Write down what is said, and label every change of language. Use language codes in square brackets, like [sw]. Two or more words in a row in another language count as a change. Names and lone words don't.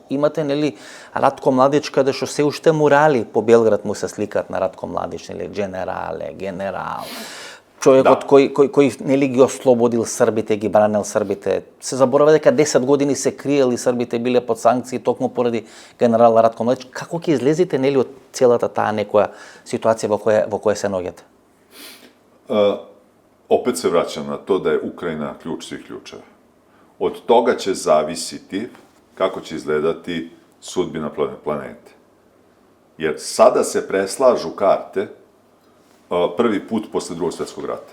[mk] Имате нели Ратко Младич каде што се уште мурали по Белград му се сликат на Ратко Младич, нели генерал. Човек од кој нели ги ослободил србите, ги бранел србите. Се заборава дека 10 години се криели србите, биле под санкции токму поради генерал Ратко Младич. Како ќе излезете нели од целата таа некоја ситуација во која се наоѓате? [sr] Opet se vraćam na to da je Ukrajina ključ svih ključeva. Od toga će zavisiti kako će izgledati sudbina planete. Jer sada se preslažu karte prvi put posle Drugog svjetskog rata.